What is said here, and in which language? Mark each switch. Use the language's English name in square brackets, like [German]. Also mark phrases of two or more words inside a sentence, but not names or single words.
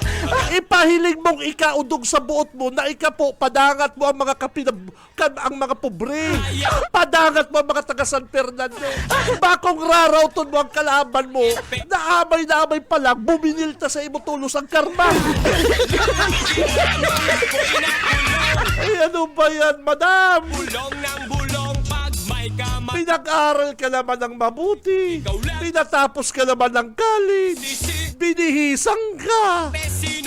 [Bikol] Ipahiling mong ikaudog sa buot mo na ika po, padangat mo ang mga ang mga pobre. Padangat mo ang mga taga San Fernando. Bakong rarauton mo ang kalaban mo, naamay pa lang, buminilta sa imo tulos ang karma. [Filipino] Ay, ano ba yan, madam? bulong ng bulong pag may kamay. Pinag-aral ka naman ng mabuti. Pinatapos ka naman ng college. Binihisang ka. Sino